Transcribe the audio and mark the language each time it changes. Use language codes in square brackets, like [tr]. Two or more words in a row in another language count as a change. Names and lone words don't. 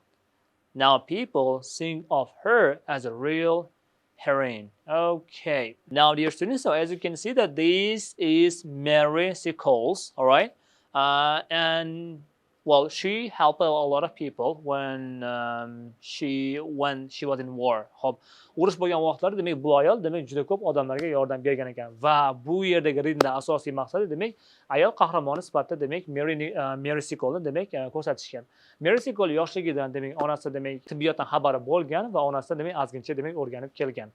[en] Now people think of her as a real heroine. Okay. Now, dear students, so as you can see that this is Mary Seacoles, all right? And well, she helped a lot of people when she was in war. [uz] Hop, urush bo'lgan vaqtlarda demak bu ayol demak juda ko'p odamlarga yordam bergan ekan va bu yerdagi readingda asosiy maqsadi demak ayol qahramoni sifatida demak Mary Seacole'ni demak ko'rsatishgan. Mary Seacole yoshligidan demak onasi demak tibbiyotdan xabari bo'lgan va onasi demak ozgincha demak o'rganib kelgan.